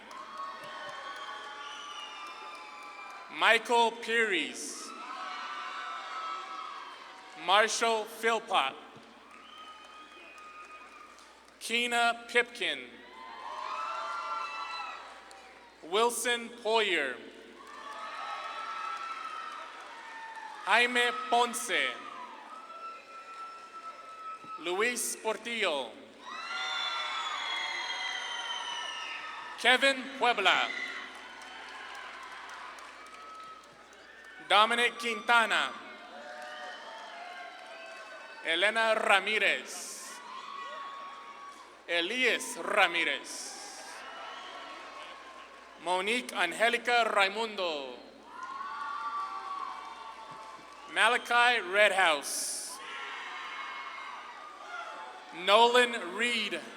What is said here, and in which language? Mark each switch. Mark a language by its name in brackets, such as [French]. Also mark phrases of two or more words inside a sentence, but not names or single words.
[English] Michael Pires. Marshall Philpott. Keena Pipkin. Wilson Poyer. Jaime Ponce. Luis Portillo. Kevin Puebla. Dominic Quintana. Elena Ramirez. Elias Ramirez. Monique Angelica Raimundo. Malachi Redhouse. Nolan Reed.